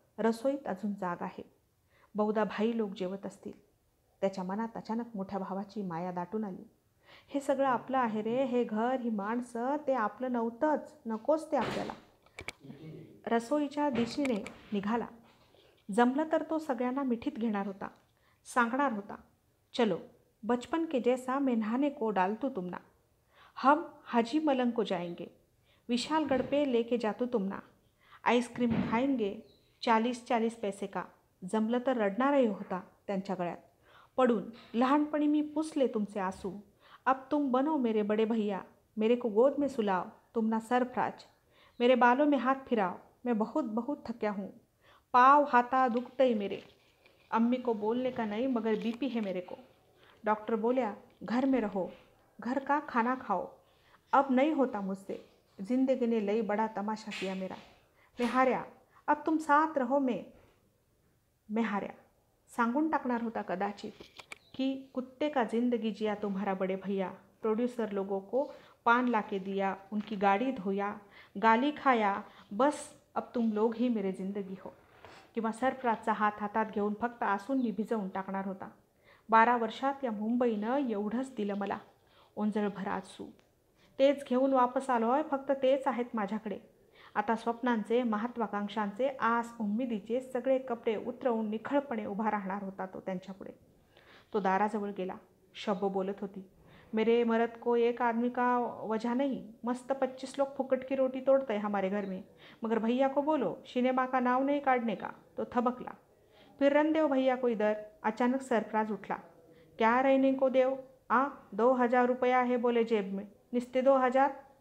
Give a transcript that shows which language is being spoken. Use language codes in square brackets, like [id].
[mr] रसोईत अजून जाग आहे. बहुधा भाई लोक जेवत असतील. त्याच्या मनात अचानक मोठ्या भावाची माया दाटून आली. हे सगळं आपलं आहे रे, हे घर, ही माणसं, ते आपलं नव्हतंच, नकोच ते आपल्याला. रसोईच्या दिशेने निघाला. जमलं तर तो सगळ्यांना मिठीत घेणार होता. सांगणार होता, [hi] चलो बचपन के जैसा मैं नहाने को डालतू तुमना, हम हाजी मलंग को जाएंगे, विशालगढ़ पे लेके जातू तुमना, आईस्क्रीम खाएंगे 40-40 पैसे का. [mr] जमलं तर रडणारही होता त्यांच्या गळ्यात पडून. लहानपणी मी पुसले तुमचे आंसू, [hi] अब तुम बनो मेरे बड़े भैया, मेरे को गोद में सुलाओ तुमना सरफराज, मेरे बालों में हाथ फिराओ, मैं बहुत बहुत थक्या हूँ, पाँव हाथा दुखते मेरे, अम्मी को बोलने का नहीं मगर बीपी है मेरे को, डॉक्टर बोला घर में रहो, घर का खाना खाओ, अब नहीं होता मुझसे, जिंदगी ने लई बड़ा तमाशा किया मेरा, मैं हार्या, अब तुम साथ रहो, मैं हार्या. [mr] सांगून टाकणार होता कदाचित कि [hi] कुत्ते का जिंदगी जिया तुम्हारा बड़े भैया, प्रोड्यूसर लोगों को पान ला के दिया, उनकी गाड़ी धोया, गाली खाया, बस अब तुम लोग ही मेरे जिंदगी हो. [mr] किंवा सरफराजचा हात हातात घेऊन फक्त आसूंनी भिजवून टाकणार होता. 12 वर्षात या मुंबईनं एवढंच दिलं मला, ओंजळभर आसू. तेच घेऊन वापस आलोय, फक्त तेच आहेत माझ्याकडे. आता स्वप्नांचे, महत्वाकांक्षांचे, आस उम्मीदीचे सगळे कपडे उतरवून निखळपणे उभा राहणार होता तो त्यांच्यापुढे. तो दाराजवळ गेला. शब्बो बोलत होती, [hi] मेरे मरद को एक आदमी का वजह नहीं, मस्त 25 लोग फुकट की रोटी तोड़ते हैं हमारे घर में, मगर भैया को बोलो सिनेमा का नाव नहीं काटने का. [mr] तो थबकला. [hi] फिर रन देव भैया को इधर. [mr] अचानक सरफराज उठला. [hi] क्या रहने को देव? 2,000 रुपया है बोले जेब में, निस्ते 2,000.